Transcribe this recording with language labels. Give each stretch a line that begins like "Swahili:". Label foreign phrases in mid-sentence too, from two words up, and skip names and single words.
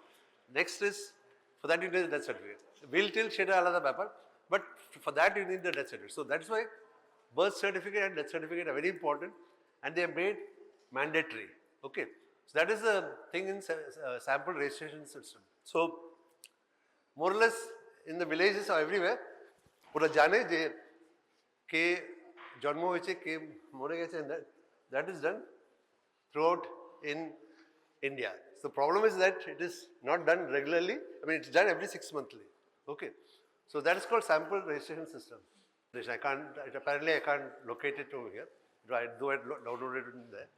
English: Next is, for that you need the death certificate. Will till
Bangla: সেটা আলাদা
English: paper, but for that you need the death certificate. So that's why birth certificate and death certificate are very important and they are made mandatory. Okay. So that is the thing in sample registration system. So more or less in the villages or everywhere,
Bangla: পুরা জানে যে কে জন্ম হয়েছে কে মরে গেছে,
English: and that is done throughout in India. So the problem is that it is not done regularly. I mean, it's done every 6 monthly. Okay. So that is called sample registration system. Apparently I can't locate it over here, though I downloaded it in there.